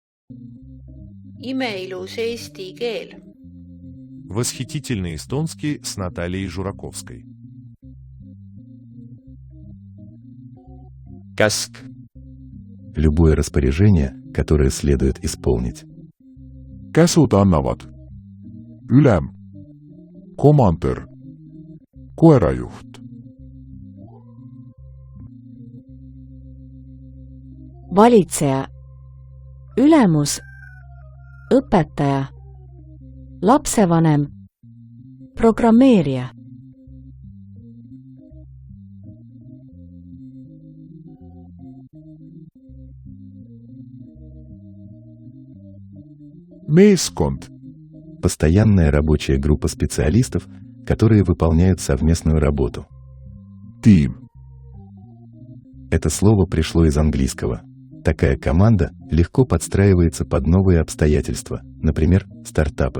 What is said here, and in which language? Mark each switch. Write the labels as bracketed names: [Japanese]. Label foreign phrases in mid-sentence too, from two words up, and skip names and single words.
[Estonian] Imeilus eesti keel. [Russian] Восхитительный эстонский с Натальей Жураковской. [Estonian] Käsk. [Russian] Любое распоряжение, которое следует исполнить. [Estonian] Käsud annavad. Ülem. Komandör. Koerajuht. Valitseja. Ülemus. Õpetaja. Lapsevanem. Programmeerija. Meeskond. [Russian] Постоянная рабочая группа специалистов, которые выполняют совместную работу. [Estonian] Tiim. [Russian] Это слово пришло из английского. Такая команда легко подстраивается под новые обстоятельства, например, стартапы.